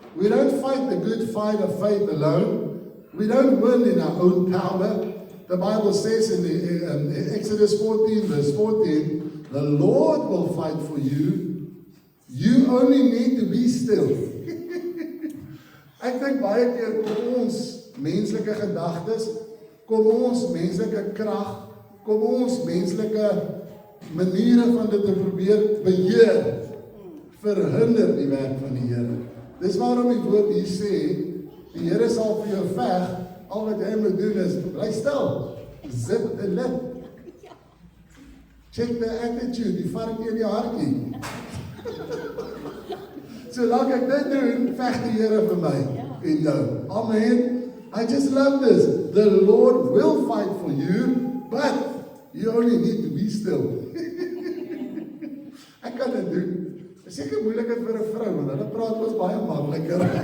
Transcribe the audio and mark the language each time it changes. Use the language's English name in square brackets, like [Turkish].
[English] We don't fight the good fight of faith alone. We don't win in our own power. The Bible says in Exodus 14, verse 14, the Lord will fight for you. You only need to be still. [Afrikaans] Ek dink baie keer kom ons menslike gedagtes, kom ons menslike krag, kom ons menslike maniere van dit te probeer beheer, verhinder die werk van die Here. Dis waarom die woord hier sê, die Here sal vir jou veg, al wat jy moet doen is, bly stil, [English] zip the lip. Check the attitude, [Afrikaans] die varkie in die hartjie. Solank ek dit doen, veg die Here vir my en jou. [English] Amen. I just love this. The Lord will fight for you, but you only need to be still. [Afrikaans] Ek kan dit doen. Dit is seker moeilikheid vir 'n vrou, want hulle praat ons baie makliker.